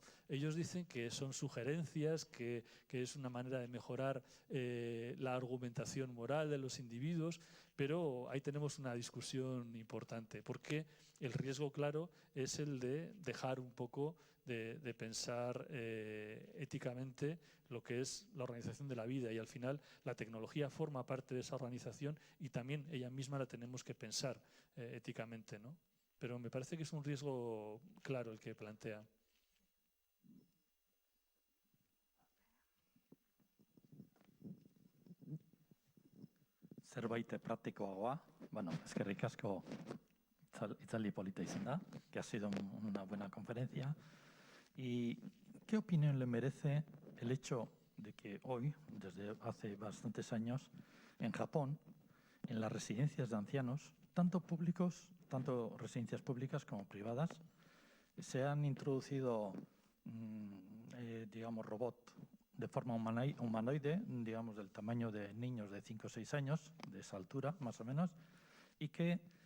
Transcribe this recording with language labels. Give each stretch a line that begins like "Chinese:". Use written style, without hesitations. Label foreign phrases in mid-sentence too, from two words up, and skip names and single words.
Spanish: Ellos dicen que son sugerencias, que es una manera de mejorar la argumentación moral de los individuos, pero ahí tenemos una discusión importante, porque el riesgo claro es el de dejar un poco de pensar éticamente lo que es la organización de la vida, y al final la tecnología forma parte de esa organización y también ella misma la tenemos que pensar éticamente, ¿no? Pero me parece que es un riesgo claro el que plantea.
Basque: Zerbait praktikoagoa, bueno, eskerrik asko itzaldi polita izan da,
Spanish: que ha sido una buena conferencia. ¿Y qué opinión le merece el hecho de que hoy, desde hace bastantes años, en Japón, en las residencias de ancianos, tanto residencias públicas como privadas, se han introducido, digamos, robots de forma humanoide, digamos, del tamaño de niños de 5 o 6 años, de esa altura, más o menos, y que